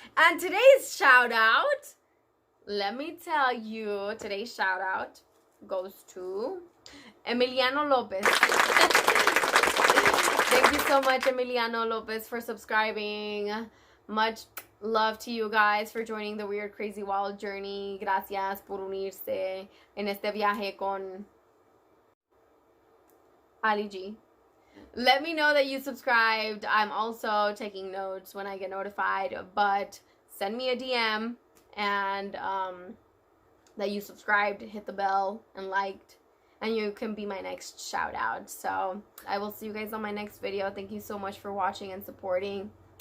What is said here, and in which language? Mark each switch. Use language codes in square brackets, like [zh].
[en] And today's shout out, let me tell you, today's shout out goes to Emiliano Lopez. Thank you so much, Emiliano Lopez, for subscribing. Much love to you guys for joining the weird, crazy, wild journey. [es] Gracias por unirse en este viaje con Ali G. [en] Let me know that you subscribed. I'm also taking notes when I get notified, but send me a DM and that you subscribed, hit the bell, and liked, and you can be my next shout out. So I will see you guys on my next video. Thank you so much for watching and supporting.